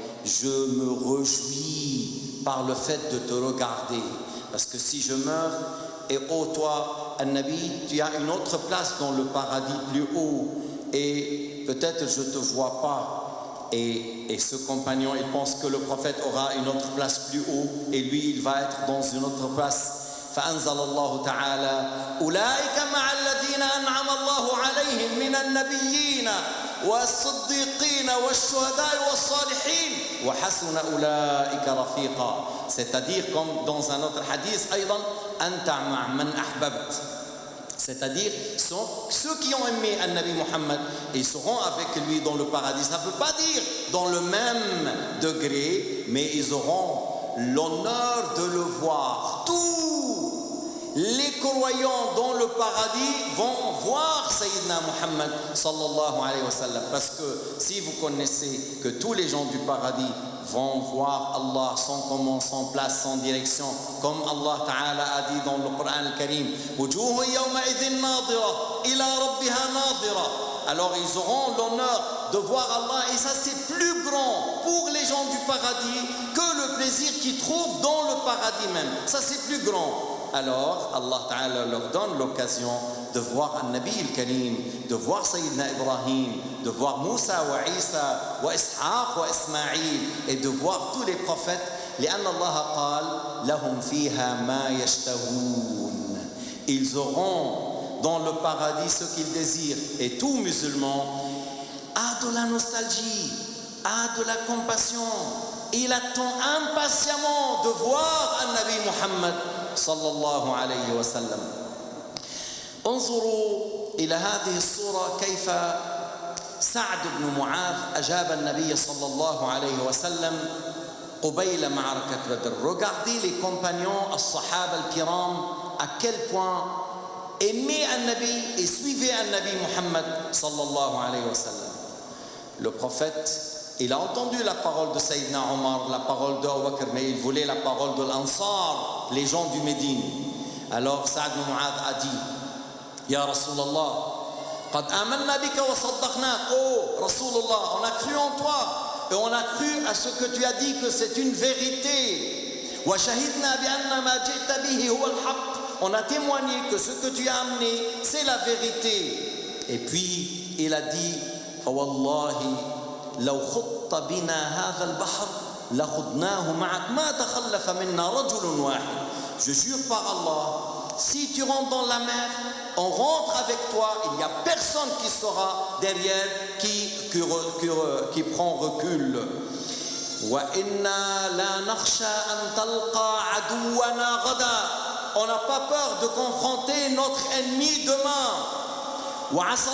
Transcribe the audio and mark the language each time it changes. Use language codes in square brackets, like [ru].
[fr] Je me réjouis par le fait de te regarder, parce que si je meurs, et oh toi, Nabi, tu as une autre place dans le paradis plus haut, et peut-être je te vois pas. Et ce compagnon, il pense que le prophète aura une autre place plus haut, et lui, il va être dans une autre place. [ar] فأنزل الله تعالى أولئك مع الذين أنعم الله عليهم من النبيين والصديقين والشهداء والصالحين وحسن أولئك رفيقا. [fr] C'est-à-dire comme dans un autre hadith [ar] أيضا أنت مع من أحببت. [fr] C'est-à-dire ceux qui ont aimé An-Nabi Muhammad, ils seront avec lui dans le paradis. Ça ne veut pas dire dans le même degré, mais ils auront l'honneur de le voir. Tous les croyants dans le paradis vont voir Sayyidina Muhammad sallallahu alayhi wa sallam. Parce que si vous connaissez que tous les gens du paradis vont voir Allah sans comment, sans place, sans direction, comme Allah Ta'ala a dit dans le Coran al-Karim, [ar] Wujuhu yawma idhin nadira ila rabbiha nadira. [fr] Alors ils auront l'honneur de voir Allah, et ça c'est plus grand pour les gens du paradis que le plaisir qu'ils trouvent dans le paradis même. Ça c'est plus grand. Alors Allah Ta'ala leur donne l'occasion de voir An-Nabi al-Karim, de voir Sayyidina Ibrahim, de voir Moussa wa Isa wa Ishaq wa Ismaïl, et de voir tous les prophètes. [ar] لأن الله قال لهم فيها ما يشتهون. [fr] Ils auront dans le paradis ce qu'ils désirent. Et tout musulman a de la nostalgie, a de la compassion. Il attend impatiemment de voir An-Nabi Muhammad صلى الله عليه وسلم. [ar] انظروا إلى هذه الصورة كيف سعد بن معاذ أجاب النبي صلى الله عليه وسلم قبيل معركة بدر. [fr] Regardez les compagnons, [ar] الصحابة الكرام, [fr] à quel point aimaient An-Nabi et suivaient An-Nabi Muhammad صلى الله عليه وسلم. Le prophète, il a entendu la parole de Sayyidina Omar, la parole de Abu Bakr, mais il voulait la parole de l'Ansar, les gens du Médine. Alors Sa'd ibn Mu'adh a dit, [ar] Ya Rasulallah, qad amanna bika wa saddaqnak. [fr] Oh Rasulallah, on a cru en toi et on a cru à ce que tu as dit, que c'est une vérité. [ar] Wa shahidna bi anna ma ji'ta bihi huwa al-haqq. [fr] On a témoigné que ce que tu as amené, c'est la vérité. Et puis il a dit, [ar] fa wallahi لو خط بنا هذا البحر لخضناه معك ما تخلف منا رجل واحد. [fr] Je jure par Allah, si tu rentres dans la mer, on rentre avec toi, il n'y a personne qui sera derrière, qui prend recul. [ar] وإنا لا نخشى أن تلقى عدونا غدا. [fr] On n'a pas peur de confronter notre ennemi demain.